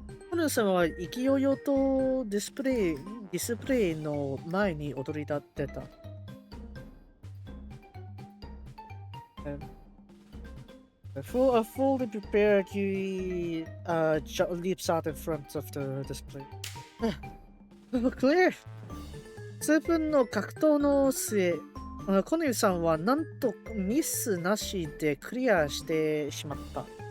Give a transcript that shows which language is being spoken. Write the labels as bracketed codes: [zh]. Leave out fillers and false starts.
[ja] 好みさんは意気揚々とディスプレイの前に踊り立ってた。 [en] Fully prepared, he leaps out in front of the display. Clear! [ja] 数分の格闘の末、好みさんはなんとミスなしでクリアしてしまった。